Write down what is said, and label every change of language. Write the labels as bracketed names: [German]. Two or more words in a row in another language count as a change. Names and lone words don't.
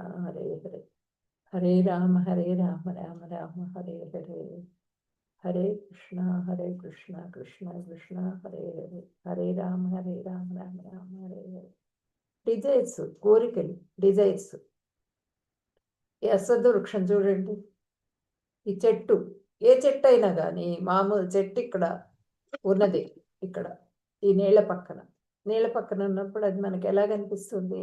[Sanskrit] హరే హరే, హరే రామ రామ రామ హరే హరే, హరే కృష్ణ కృష్ణ కృష్ణ హరే హరే, హరే రామ రామ రామ హరే హరే. [Telugu] డిజైర్స్, కోరికలు, డిజైర్స్. ఈ అశ్వత్థ వృక్షం చూడండి, ఈ చెట్టు, ఏ చెట్టు అయినా కానీ మామూలు చెట్టు ఇక్కడ ఉన్నది, ఇక్కడ ఈ నీళ్ళ పక్కన ఉన్నప్పుడు అది మనకి ఎలా కనిపిస్తుంది?